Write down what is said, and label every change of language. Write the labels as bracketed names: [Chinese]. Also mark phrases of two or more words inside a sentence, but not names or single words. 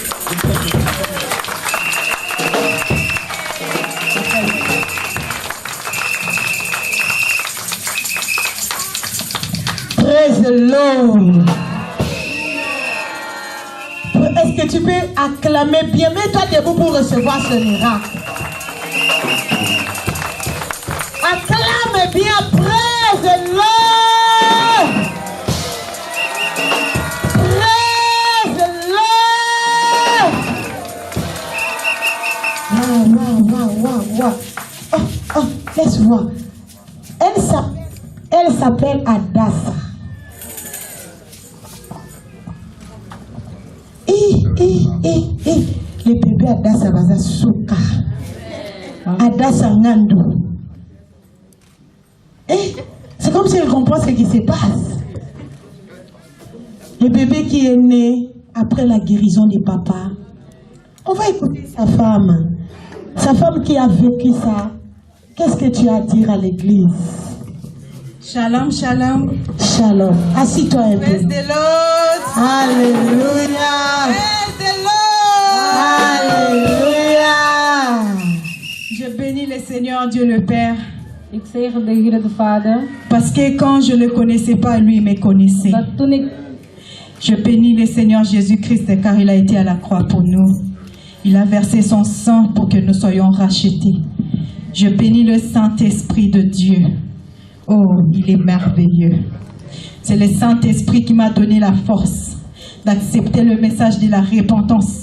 [English] Praise the Lord. [French] Est-ce que tu peux acclamer bien? Mets-toi debout pour recevoir ce miracle. Acclame bien. [English] Praise the Lord. Praise the Lord. [French] Wow. Oh, laisse voir. Elle s'appelle Adassa. Le bébé Adassa Baza Souka. Adassa Nando. C'est comme si elle comprend ce qui se passe. Le bébé qui est né après la guérison du papa. On va écouter sa femme qui a vécu ça. Qu'est-ce que tu as à dire à l'église? [Hebrew] Shalom, shalom. [French] Shalom. Assis-toi un peu. [English] Praise the Lord. [French] Alléluia. [English] Praise the Lord. [French] Alléluia. Je bénis le Seigneur Dieu le Père. [Dutch] Ik zegen de Heer de Vader. [French] Parce que quand je ne le connaissais pas, lui me connaissait. [Dutch] Dat toen ik [French] Je bénis le Seigneur Jésus-Christ car il a été à la croix pour nous. Il a versé son sang pour que nous soyons rachetés. Je bénis le Saint-Esprit de Dieu. Oh, il est merveilleux. C'est le Saint-Esprit qui m'a donné la force d'accepter le message de la repentance.